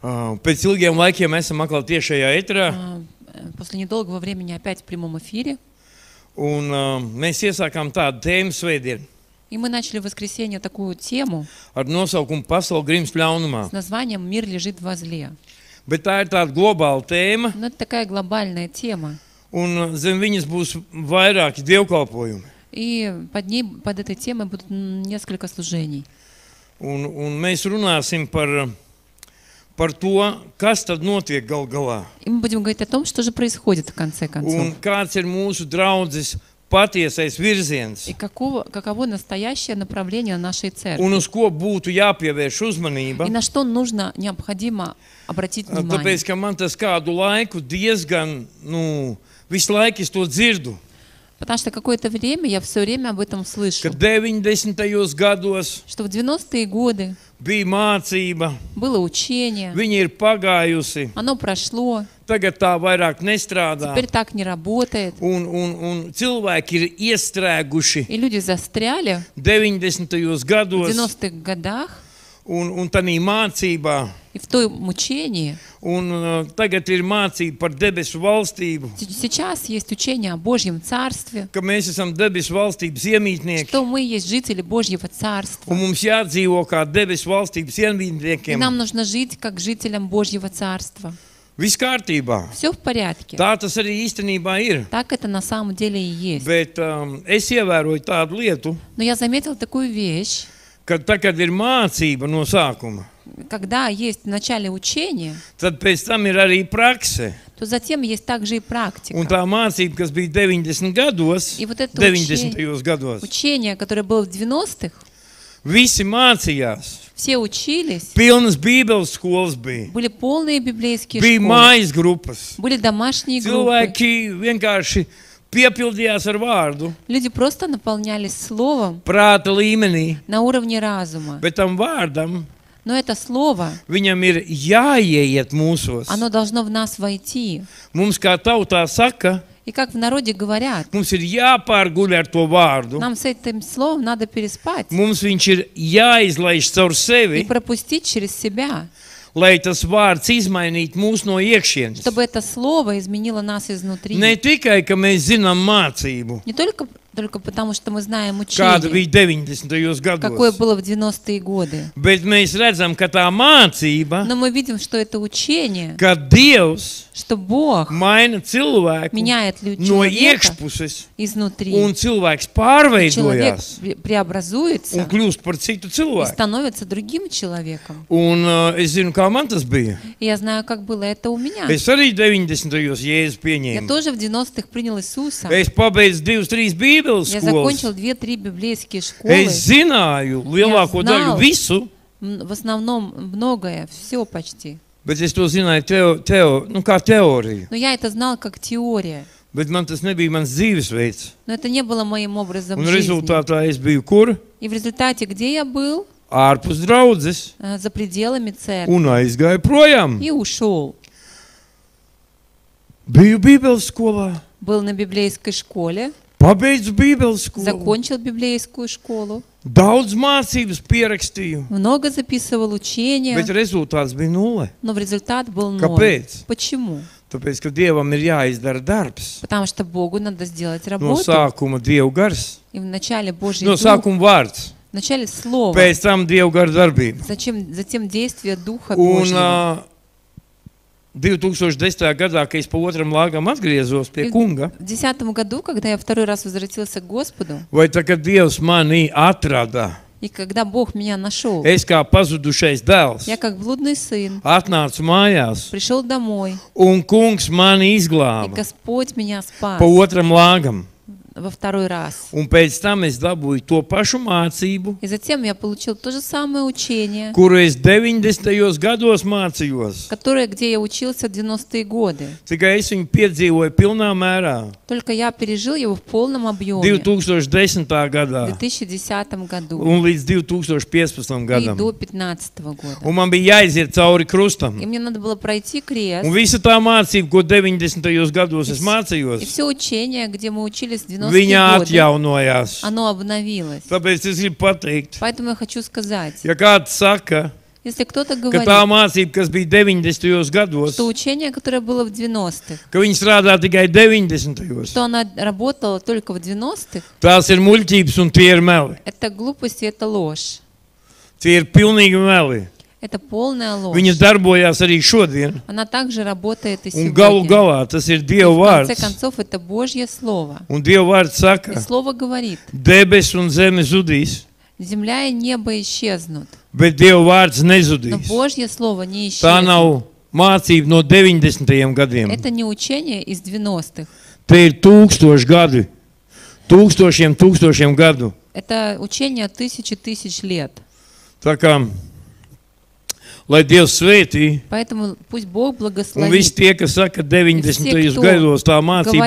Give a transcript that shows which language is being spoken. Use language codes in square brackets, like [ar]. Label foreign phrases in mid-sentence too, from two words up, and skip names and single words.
[lv] Pēc ilgiem laikiem esam atkal tiešajā eterā, [ru] После недолгого времени опять в прямом эфире. [lv] un mēs iesākām tādu tēmu svētdienu [ru] И мы начали в воскресенье такую тему [lv] ar nosaukumu Pasaule grimst ļaunumā. [ru] с названием «Мир лежит во зле». [lv] Bet tā ir tāda globāla tēma, [ru] Но это такая глобальная тема. [lv] un zem viņas būs vairāki dievkalpojumi. [ru] И под этой темой будут несколько служений. [lv] Un mēs runāsim par to, kas tad notiek gal galā. [ru] И мы будем говорить о том, что же происходит в конце концов. [lv] Un kāds ir mūsu draudzes patiesais virziens. [ru] И каково настоящее направление нашей церкви. [lv] Un uz ko būtu jāpievērš uzmanība. [ru] И на что необходимо обратить внимание. [lv] Tāpēc, ka man tas kādu laiku diezgan, visu laiku es to dzirdu. [ru] Потому что какое-то время я все время об этом слышу. [lv] Ka 90. gados [ru] Что в 90-е годы [lv] bija mācība, [ru] было учение, [lv] viņa ir pagājusi, [ru] оно прошло, [lv] tagad tā vairāk nestrādā. [ru] теперь так не работает. [lv] Un cilvēki ir iestrēguši [ru] И люди застряли [lv] 90. [ru] в [lv] gados [ru] 90-х годах [lv] un tanī mācībā. [ru] и в том учении. [lv] Un tagad ir mācība par debesu valstību, [ru] Сейчас есть учение о Божьем Царстве, [lv] ka mēs esam debesu valstības iemītnieki. [ru] что мы есть жители Божьего Царства. [lv] Un mums jādzīvo kā debesu valstības [ru] И [lv] iemītniekiem. [ru] нам нужно жить как жителям Божьего Царства. [lv] Viss kārtībā. [ru] Все в порядке. [lv] Tā tas arī īstenībā ir. [ru] Так это на самом деле и есть. [lv] Bet es ievēroju tādu lietu, [ru] Но я заметила такую вещь, [lv] ka tagad ir mācība no sākuma. [ru] когда есть в начале учения, [lv] Tad pēc tam ir arī prakse. [ru] то затем есть также и [lv] Un [ru] практика. [lv] tā mācība, kas bija 90 gados, [ru] И вот это [lv] 90. gados, [ru] Учение, которое было в 90-х, [lv] visi mācījās. [ru] все учились, [lv] Pilnas bībeles skolas bija. [ru] были полные библейские [lv] Bija [ru] школы, [lv] mājas grupas. [ru] были домашние группы. [lv] Cilvēki vienkārši piepildījās ar vārdu, [ru] Люди просто наполнялись словом [lv] prāta līmenī, [ru] на уровне разума. [lv] bet tam vārdam [ru] Но это слово, [lv] viņam ir jāieiet mūsos. [ru] оно должно в нас войти. [lv] Mums kā tautā saka, [ru] И как в народе говорят, [lv] mums ir jāpārguļ ar to vārdu. [ru] нам с этим словом надо переспать [lv] Mums viņš ir jāizlaiž caur [ru] и [lv] sevi, [ru] пропустить через себя, [lv] lai tas vārds izmainītu mūs no iekšienes. [ru] чтобы это слово изменило нас изнутри. [lv] Ne tikai, ka mēs zinām mācību, [ru] Не только потому, что мы знаем [lv] kāda [ru] учение, [lv] bija 90. [ru] какое [lv] gados, [ru] было в 90-е годы, [lv] bet mēs redzam, ka tā mācība, [ru] но мы видим, что это учение, [lv] ka Dievs [ru] что Бог [lv] maina cilvēku [ru] меняет [lv] no [ru] человека [lv] iekšpuses, [ru] изнутри. [lv] un cilvēks [ru] Человек [lv] pārveidojās [ru] преобразуется [lv] un kļūst par citu [ru] и [lv] cilvēku. [ru] становится другим человеком. [lv] Un es zinu, kā man tas bija. [ru] И я знаю, как было это у меня. [lv] Es arī 90. Jēzu [ru] Я [lv] pieņēmu. [ru] тоже в 90-х принял Иисуса. [lv] Es pabeidzu 2-3 bībeles [ru] Я [lv] skolas. [ru] закончил 2-3 библейские школы. [lv] Es zināju lielāko daļu [ru] знал. [lv] visu, [ru] В основном многое, все почти. [lv] bet es to zināju kā teoriju. [ru] Но я это знал как теория. [lv] Bet man tas nebija mans dzīvesveids. [ru] Но это не было моим образом [lv] Un [ru] жизни. [lv] rezultātā es biju kur? [ru] И в результате, где я был? [lv] Ārpus draudzes [ru] За пределами церкви. [lv] un aizgāju projām. [ru] И ушел. [lv] Biju bībeles skolā, [ru] Был на библейской школе. [lv] pabeidzu bībeles skolu. [ru] Закончил библейскую школу. [lv] Daudz mācības pierakstīju, [ru] Много записывал учения. [lv] bet rezultāts bija nulle. [ru] Но в результат был ноль. [lv] Kāpēc? [ru] Почему? [lv] Tāpēc, ka Dievam ir jāizdara darbs. [ru] Потому что Богу надо сделать [lv] No [ru] работу. [lv] sākuma Dievu gars, [ru] И в начале Божий [lv] no [ru] Дух, [lv] sākuma vārds, [ru] в начале Слово, [lv] pēc tam Dievu gara darbība. [ru] затем действие Духа [lv] Un [ru] Божьего. [lv] 2010. gadā, kad es pa otram lāgam atgriezos pie kunga, [ru] В 2010 году, когда я второй раз возвратился к Господу, [lv] vai tā, kad Dievs mani atrada, [ru] и когда Бог меня нашел, [lv] es kā pazudušais dēls [ru] я как блудный сын [lv] atnācu mājās, [ru] пришел домой, [lv] un kungs mani [ru] и [lv] izglāba [ru] Господь меня спас [lv] pa otram lāgam. [ru] во второй раз. [lv] Un pēc tam es dabūju to pašu mācību, [ru] И затем я получил то же самое учение, [lv] kuru es 90. gados mācījos. [ru] где я учился в 90-е годы. [lv] Tikai es viņu piedzīvoju pilnā mērā [ru] Только я пережил его в полном объеме [lv] 2010. [ru] в [lv] gadā [ru] 2010 году [lv] un līdz 2015. [ru] и [lv] gadam. [ru] до 2015 года. [lv] Un man bija jāiziet cauri [ru] И [lv] krustam. [ru] мне надо было пройти крест. [lv] Un visa tā mācība, ko 90. gados es [ru] И [lv] mācījos, [ru] все учение, где мы учились в 90-е [lv] viņa [ru] годы, [lv] atjaunojās. [ru] оно обновилось. [lv] Tāpēc es gribu pateikt, [ru] Поэтому я хочу сказать, [lv] ja kāds saka, [ru] Если кто-то [lv] ka [ru] говорит, [lv] tā mācība, kas bija 90. gados, [ru] что учение, которое было в 90-х, [lv] ka viņi strādā tikai 90. [ru] что она работала только в 90-х, [lv] Tās ir muļķības un tie ir meli. [ru] это глупость и это ложь. [lv] Tie ir pilnīgi meli. [ru] Это полная ложь. [lv] Viņas darbojās arī šodien. [ru] Она также работает и [lv] Un galu [ru] сегодня. [lv] galā tas ir [ru] И [lv] Dieva [ru] в конце [lv] vārds. [ru] концов, это Божье Слово. [lv] Un Dieva vārds [ru] И [lv] saka, [ru] Слово говорит, [lv] debes un zeme zudīs, [ru] земля и небо исчезнут, [lv] bet Dieva vārds [ru] но [lv] nezudīs. [ru] Божье Слово не [lv] Tā [ru] исчезнет. [lv] nav mācība no 90. gadiem. [ru] Это не учение из 90-х. [lv] Te ir 1000 gadi. Tūkstošiem gadu. [ru] Это учение тысяч лет. [lv] Tā kā, lai Dievs svētī, [ru] Поэтому пусть Бог [lv] un visi [ru] благословит. [lv] tie, kas saka, 90. [ru] кто [lv] gados tā mācība ir